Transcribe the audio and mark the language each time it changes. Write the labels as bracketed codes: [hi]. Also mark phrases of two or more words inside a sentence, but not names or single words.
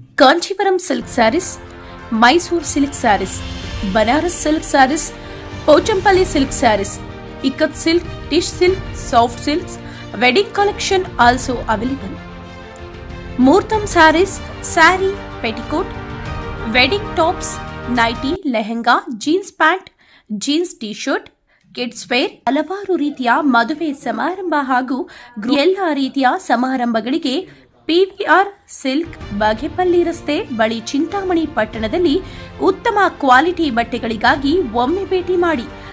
[en] Kanchivaram silk sarees, Mysore silk sarees, Banaras silk sarees, Pochampalli silk sarees, Ikkat silk, tish silk, soft silks, wedding collection also available. muhurtham sarees, saree, petticoat, wedding tops, nighty, lehenga, jeans pant, jeans T-shirt, kids wear, [kn] ಹಲವಾರು ರೀತಿಯ ಮದುವೆ ಸಮಾರಂಭ ಹಾಗೂ ಎಲ್ಲ ರೀತಿಯ ಸಮಾರಂಭಗಳಿಗೆ ಪಿವಿಆರ್ ಸಿಲ್ಕ್, ಬಾಗೇಪಲ್ಲಿ ರಸ್ತೆ ಬಳಿ ಚಿಂತಾಮಣಿ ಪಟ್ಟಣದಲ್ಲಿ ಉತ್ತಮ ಕ್ವಾಲಿಟಿ ಬಟ್ಟೆಗಳಿಗಾಗಿ ಒಮ್ಮೆ ಭೇಟಿ ಮಾಡಿ.